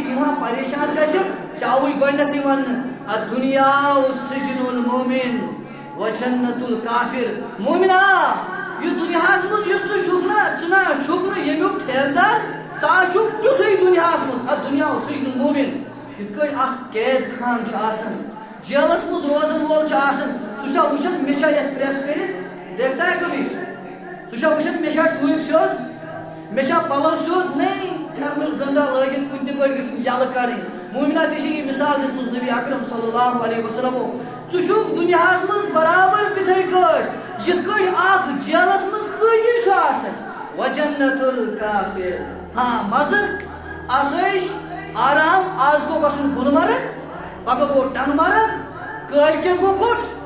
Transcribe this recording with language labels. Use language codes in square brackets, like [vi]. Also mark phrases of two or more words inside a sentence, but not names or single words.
[ks] یِوان پریشان گژھِ چھِ اَوٕے گۄڈنیتھٕے وننہٕ [ar] الدُنیا سجن المؤمن وجنت الکافر [ks] مومنا یہِ دُنیاہس منٛز یُس ژٕ چھُکھ نا ژٕ نا چھُکھ نہٕ ییٚمیُک ٹھیکدار ژٕ چھُکھ تیُتھُے دُنیاہس منٛز [ar] الدُنیا سجن المؤمن [ks] یِتھ کٔنۍ اکھ قید خان چھُ آسان جیلس منٛز روزن وول چھُ آسان سُہ چھا وٕچھان مےٚ چھا یتھ پریس کٔرِتھ [ur] دیکھتا ہے کبھی [ks] سُہ چھا وٕچھان مےٚ چھا ٹوٗپۍ سیوٚد مےٚ چھا پلو سیوٚد نہیں پھیرنہٕ زنڈا لٲگِتھ کُنہِ تہِ پٲٹھۍ گٔژھِم یلہٕ کڑٕنۍ مومنا ژےٚ چھِ یہِ مثال دِژمٕژ نبی اکرم صلی اللہ علیہ وسلمو ژٕ چھُکھ دُنیاہس منٛز برابر تِتھٕے کٲٹھۍ یِتھ کٔنۍ اکھ جیلس منٛز قٲدی چھُ آسان [ar] وجنت الکافر [ks] ہاں مزٕ آسٲیِش آرام آز گوٚو گژھُن گُلمرگ پگہہ گوٚو ٹنٛگ مرگ کٲلکٮ۪تھ گوٚو کوٚت